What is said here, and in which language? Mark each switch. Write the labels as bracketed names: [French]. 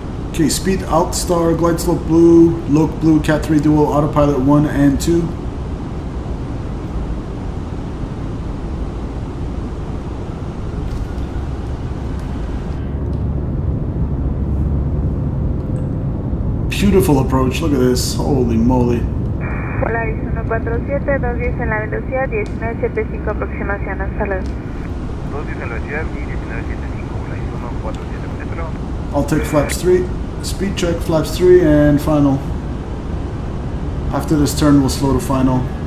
[English] Okay, speed alt star, glide slope blue, loc blue, cat 3 dual, autopilot 1 and 2. Beautiful approach, look at this, holy moly. [Spanish] Polaris 147, 210 en la velocidad, 1975 aproximación, hasta luego. 210 en la velocidad y 1975, Polaris 147, metro. [English] I'll take flaps 3, speed check, flaps 3, and final. After this turn, we'll slow to final.